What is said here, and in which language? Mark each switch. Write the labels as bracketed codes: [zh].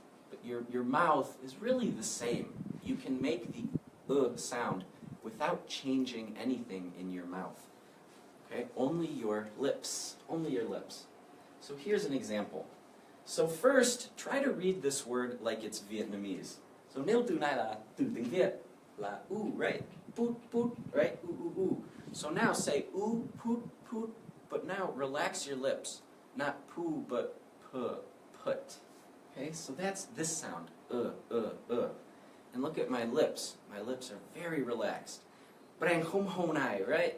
[en] But your mouth is really the same. You can make the sound without changing anything in your mouth. Okay? Only your lips. So here's an example. So first, try to read this word like it's Vietnamese. [vi] So nếu từ này là từ tiếng Việt là ooh, right? [en] Put, right? Ooh. So now say ooh, put, but now relax your lips. Not poo, but put. Okay, so that's this sound, And look at my lips. My lips are very relaxed. But I'm right?